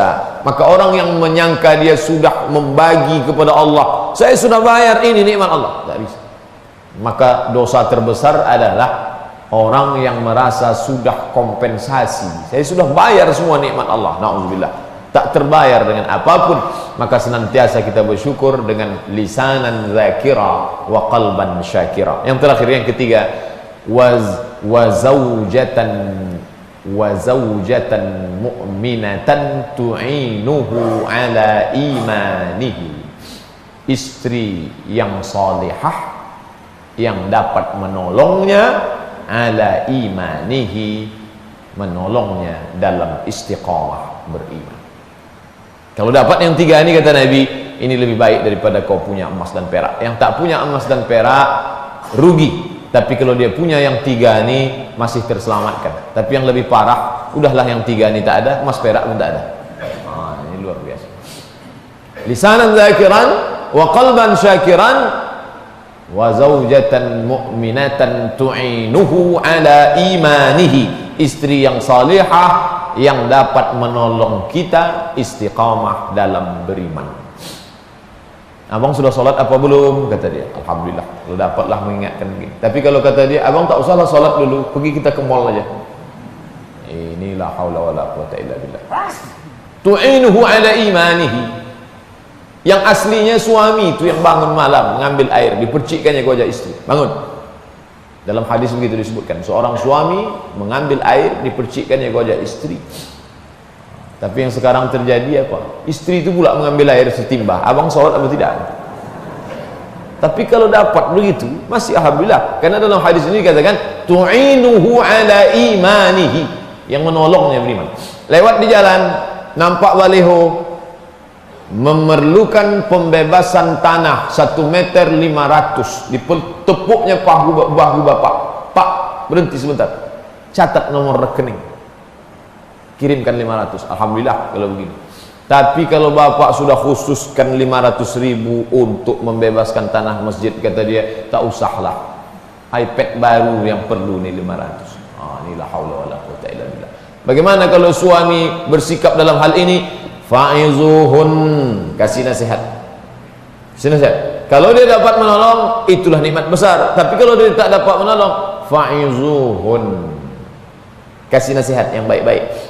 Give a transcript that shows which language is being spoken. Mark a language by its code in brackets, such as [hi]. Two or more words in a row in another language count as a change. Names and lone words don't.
[id] Maka orang yang menyangka dia sudah membagi kepada Allah, saya sudah bayar ini nikmat Allah, tak bisa. Maka dosa terbesar adalah orang yang merasa sudah kompensasi, saya sudah bayar semua nikmat Allah, na'udzubillah, tak terbayar dengan apapun. Maka senantiasa kita bersyukur dengan [ar] لسانا ذاكرا وقلبا شاكرا. [id] Yang terakhir, yang ketiga, [ar] وزوجة مؤمنة تعينه على إيمانه. [id] Istri yang salihah yang dapat menolongnya [ar] على إيمانه, [id] menolongnya dalam istiqamah beriman. Kalau dapat yang tiga ini, kata Nabi, ini lebih baik daripada kau punya emas dan perak. Yang tak punya emas dan perak rugi. Tapi kalau dia punya yang tiga ini masih terselamatkan. Tapi yang lebih parah, udahlah yang tiga ini tak ada, emas perak pun tak ada. Ini luar biasa. [ar] لسانا ذاكرا وقلبا شاكرا وزوجة مؤمنة تعينه على إيمانه. [id] Istri yang salihah yang dapat menolong kita istiqamah dalam beriman. Abang sudah sholat apa belum? Kata dia, alhamdulillah, kalau dapatlah mengingatkan begini. Tapi kalau kata dia, abang tak usahlah sholat dulu, pergi kita ke mall aja. [ar] Inilah حول ولا قوة إلا بالله. تعينه على إيمانه. [id] Yang aslinya suami itu yang bangun malam mengambil air, dipercikkannya ke wajah istri, bangun. Dalam hadis begitu disebutkan, seorang suami mengambil air, dipercikkannya ke wajah istri. Tapi yang sekarang terjadi apa? Istri itu pula mengambil air setimbah. Abang sholat atau tidak? Tapi kalau dapat begitu, masih alhamdulillah. Karena dalam hadis ini dikatakan [ar] تعينه على إيمانه, [id] yang menolongnya beriman. Lewat di jalan, nampak baliho memerlukan pembebasan tanah 1,5 meter, ditepuknya bahu bapak. Pak, berhenti sebentar, catat nomor rekening, kirimkan 500. Alhamdulillah kalau begini. Tapi kalau bapak sudah khususkan 500.000 untuk membebaskan tanah masjid, kata dia, tak usahlah, iPad baru yang perlu nih 500. [ar] Inilah حول ولا قوة إلا بالله. [id] Bagaimana kalau suami bersikap dalam hal ini? Fa'izuhun, kasih nasihat. Kasih nasihat. Kalau dia dapat menolong, itulah nikmat besar. Tapi kalau dia tak dapat menolong, fa'izuhun, kasih nasihat yang baik-baik.